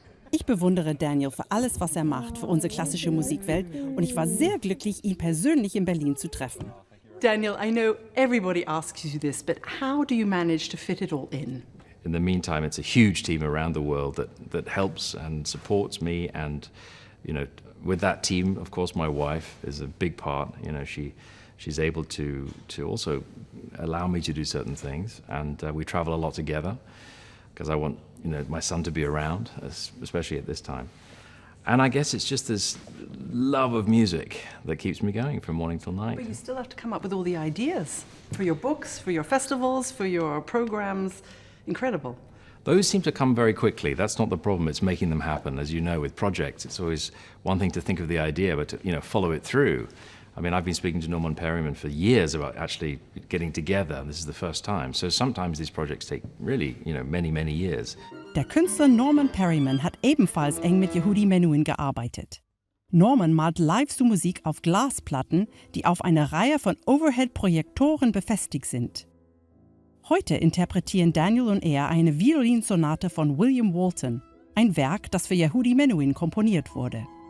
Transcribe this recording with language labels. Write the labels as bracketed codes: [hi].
[de] Ich bewundere Daniel für alles, was er macht für unsere klassische Musikwelt und ich war sehr glücklich, ihn persönlich in Berlin zu treffen. [en] Daniel, I know everybody asks you this, but how do you manage to fit it all in? In the meantime, it's a huge team around the world that helps and supports me, and with that team, of course, my wife is a big part. She's able to also allow me to do certain things, and we travel a lot together because I want my son to be around, especially at this time. And I guess it's just this love of music that keeps me going from morning till night. But you still have to come up with all the ideas for your books, for your festivals, for your programs. Incredible. Those seem to come very quickly. That's not the problem. It's making them happen. As you know, with projects, it's always one thing to think of the idea, but to follow it through. I mean, I've been speaking to Norman Perryman for years about actually getting together. This is the first time. So sometimes these projects take really, many, many years. [de] Der Künstler Norman Perryman hat ebenfalls eng mit Yehudi Menuhin gearbeitet. Norman malt Live-Musik auf Glasplatten, die auf einer Reihe von Overhead-Projektoren befestigt sind. Heute interpretieren Daniel und er eine Violinsonate von William Walton, ein Werk, das für Yehudi Menuhin komponiert wurde.